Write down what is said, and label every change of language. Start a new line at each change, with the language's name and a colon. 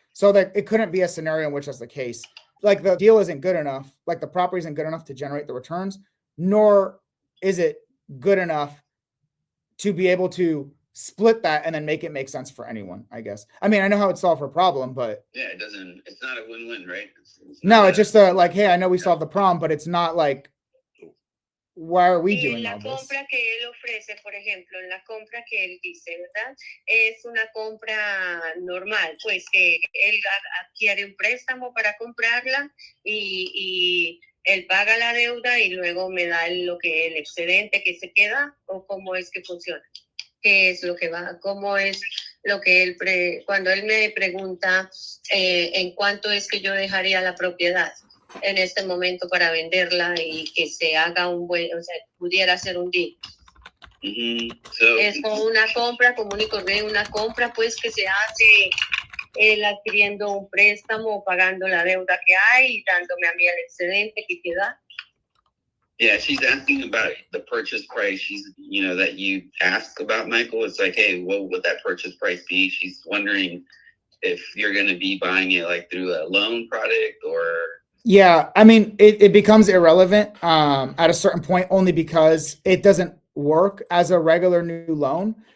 English: So that it couldn't be a scenario in which that's the case. Like the deal isn't good enough, like the property isn't good enough to generate the returns, nor is it good enough to be able to split that and then make it make sense for anyone, I guess. I mean, I know how it solved her problem, but yeah, it's not a win-win, right? It's just like, hey, I know we solved the problem, but it's not like, why are we doing all this?
Spanish: La compra que él ofrece, por ejemplo, la compra que él dice, ¿verdad? Es una compra normal, pues que él adquiere un préstamo para comprarla y él paga la deuda y luego me da lo que el excedente que se queda, o cómo es que funciona. ¿Qué es lo que va? ¿Cómo es lo que él cuando él me pregunta en cuánto es que yo dejaría la propiedad en este momento para venderla y que se haga o sea, pudiera ser un deal? Es como una compra común y corriente, una compra pues que se hace él adquiriendo un préstamo, pagando la deuda que hay y dándome a mí el excedente que queda.
English: Yeah, she's asking about the purchase price. She's, that you ask about, Michael. It's like, hey, what would that purchase price be? She's wondering if you're going to be buying it like through a loan product or. Yeah, I mean, it becomes irrelevant at a certain point, only because it doesn't work as a regular new loan.